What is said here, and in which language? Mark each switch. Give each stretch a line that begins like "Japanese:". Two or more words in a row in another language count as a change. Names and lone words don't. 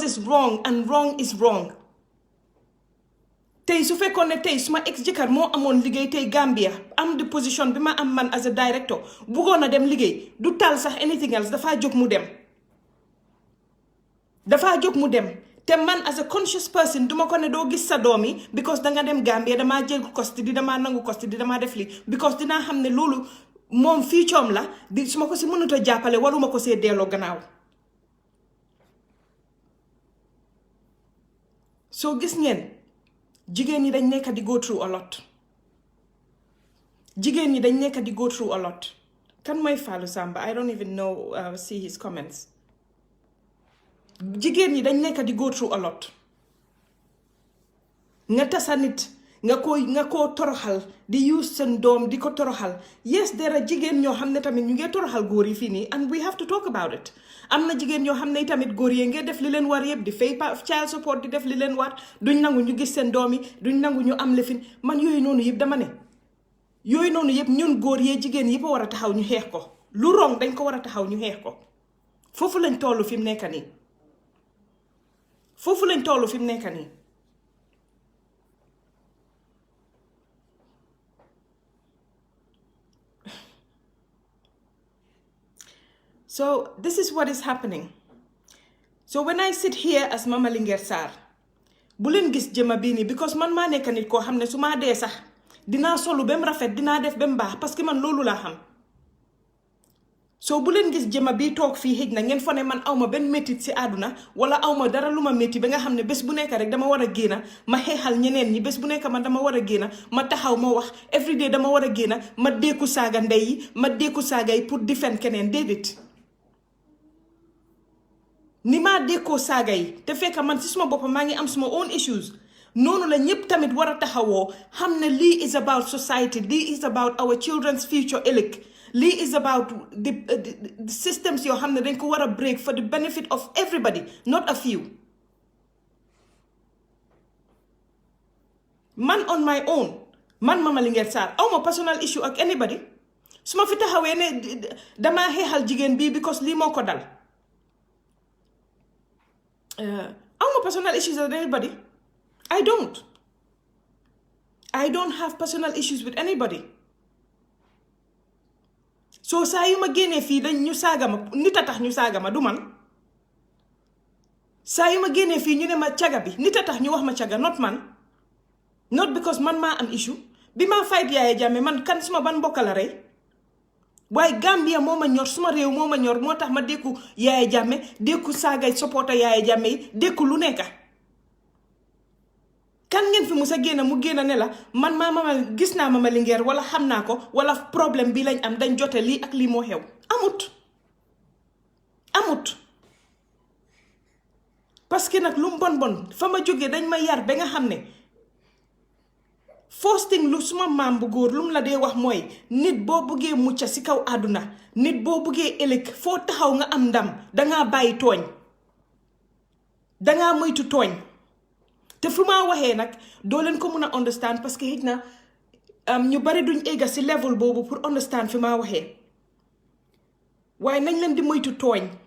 English: is wrong and wrong is wrong.
Wolof: Tey su fekkoon ne tey suma ex jëkkër moo amoon liggéey tey Gambia am di position bi ma am man
English: as a director
Wolof: bëggoon na dem liggéey du tal sax
English: anything else
Wolof: dafaa jóg mu dem. Dafaa jóg mu dem te man
English: as a conscious person
Wolof: duma ko ne doo gis sa doom yi because danga dem Gambia damaa jël custody damaa nangu custody damaa def li because dinaa xam ne loolu moom fii coom la di su ma ko si mënut a jàppale waruma ko see delloo gannaaw. soo gis ngeen jigéen ñi dañ nekk di
English: go through a lot.
Wolof: Jigéen ñi dañ nekk di
English: go through a lot.
Wolof: Kan mooy Fallou Samba?
English: I don't even know see his comments.
Wolof: Jigéen ñi dañ nekk di
English: go through a lot.
Wolof: Nga tasa nit nga ko toroxal di use seen doom di ko toroxal.
English: Yes, there are
Wolof: jigéen ñoo xam ne tamit ñu ngi toroxal góor yi fii nii
English: and we have to talk about it.
Wolof: Am na jigéen ñoo xam ne tamit góor yi ngeen def li leen war yëpp di fay
English: child support
Wolof: di def li leen war duñ nangu ñu gis seen doom yi duñ nangu ñu am lefin man yooyu noonu yëpp dama ne yooyu noonu yëpp ñun góor yee jigéen yëpp a war a taxaw ñu xeex ko lu rong dañ ko war a taxaw ñu xeex ko foofu lañ tollu fi mu nekk nii foofu lañ tollu fi mu nekk nii.
English: So this is what is happening. So when I sit here as
Wolof: MAMALINGUERE SARR, bu leen gis jëma bii nii because man maa nekk nit koo xam ne su maa dee sax dinaa solu ba mu rafet dinaa def ba mu baax
French: parce que
Wolof: man loolu laa xam. So bu leen gis jëma bii toog fii xëj na ngeen fa ne man awma benn métit si àdduna wala awma dara lu ma métti ba nga xam ne bés bu nekk rek dama war a génna ma xeexal ñeneen ñi bés bu nekk man dama war a génna ma taxaw ma wax everyday dama war a génna ma dékku saaga ndey yi ma dékku saaga yi pour defend keneen déedéet. Ni ma dékoo saaga yi te fekk man si suma boppam maa ngi am suma
English: own issues
Wolof: noonu la ñëpp tamit war a taxawoo xam ne lii
English: is about society
Wolof: lii
English: is about our children's future
Wolof: ëllëg lii
English: is about the systems
Wolof: yoo xam ne dañ ko war a
English: break for the benefit of everybody not a few.
Wolof: Man
English: on my own
Wolof: man MAMALINGUERE SARR awma
English: personal issue
Wolof: ak anybody su ma fi taxawee ne damaa xeexal jigéen bii because lii moo ko dal.
English: I'm personal issues with anybody. I don't have personal issues with anybody.
Wolof: So saa yu ma génnee fii dañ ñu saaga ma nit a tax ñu saaga ma du man. Saa yu ma génnee fii ñu ne ma caga bi nit a tax ñu wax ma caga not man.
English: Not because
Wolof: man maa am issue. Bi maa fight Yaya Jammeh man kan suma ban mbokk la rey. waaye Gambia moo ma ñor suma réew moo ma ñor moo tax ma dékku Yaya Jammeh dékku saagay supporter Yaya Jammeh yi dékku lu nekka kan ngeen fi musa génn mu génn ne la man maa gis naa MAMALINGUERE wala xam naa ko wala problème bi lañ am dañ jote lii ak lii moo xew amut
French: parce que
Wolof: nag lu mu bon fa ma jógee dañ ma yar ba nga xam ne
English: first thing
Wolof: lu suma maam bu góor lu mu la dee wax mooy nit boo buggee mucca si kaw àdduna nit boo buggee ëllëg foo taxaw nga am ndam dangaa bàyyi tooñ dangaa moytu tooñ te fu ma waxee nag doo leen ko mun a understand
French: parce que
Wolof: it na ñu bari duñ egga si level boobu pour understand fi ma waxee waaye nañ leen di moytu tooñ